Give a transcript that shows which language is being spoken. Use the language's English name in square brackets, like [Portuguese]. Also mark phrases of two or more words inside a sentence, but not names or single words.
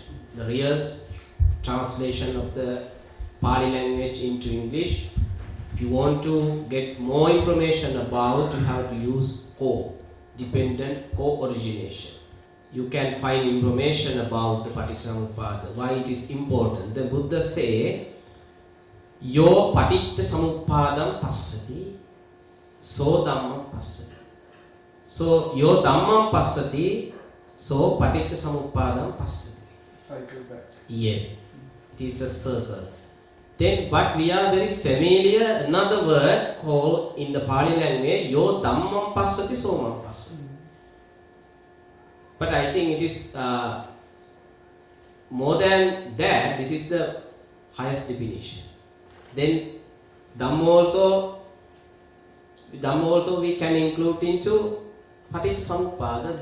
[English] The real translation of the Pali language into English. If you want to get more information about how to use dependent co-origination, you can find information about the Paticcasamuppada, why it is important. The Buddha say, [Pali] Yo Paticcasamuppadam passati, so dhammam passati. So, yo dhammam passati, so Paticcasamuppadam passati. [English] Cycle back. Yeah, it is a circle. Then, but we are very familiar, another word called in the Pali language, [Pali] yo dhammam passati, so mam passati. [English] But I think it is more than that, this is the highest definition. Then Dhamma also we can include into Paticcasamuppada.